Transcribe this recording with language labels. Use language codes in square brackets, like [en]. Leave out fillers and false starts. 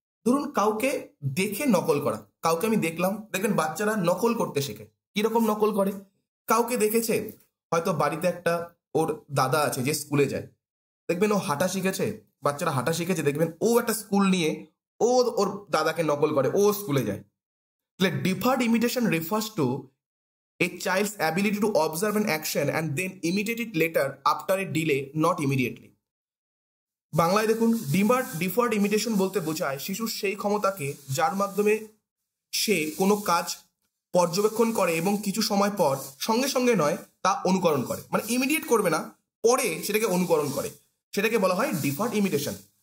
[bn] ধরুন কাউকে দেখে নকল করা। কাউকে আমি দেখলাম, দেখবেন বাচ্চারা নকল করতে শেখে। কিরকম নকল করে? কাউকে দেখেছে, হয়তো বাড়িতে একটা ওর দাদা আছে যে স্কুলে যায়, দেখবেন ও হাঁটা শিখেছে, বাচ্চারা হাঁটা শিখেছে, দেখবেন ও একটা স্কুল নিয়ে ও ওর দাদাকে নকল করে, ও স্কুলে যায়। [en] তাহলে deferred imitation refers to a child's ability to observe an action and then imitate it later after a delay, not immediately. [bn] বাংলায় দেখুন, ডিফার্ড ইমিটেশন বলতে বোঝায় শিশুর সেই ক্ষমতাকে যার মাধ্যমে সে কোনো কাজ পর্যবেক্ষণ করে এবং কিছু সময় পর সঙ্গে সঙ্গে নয় তা অনুকরণ করে। মানে ইমিডিয়েট করবে না, পরে সেটাকে অনুকরণ করে, সেটাকে বলা হয় ডিফার্ড ইমিটেশন।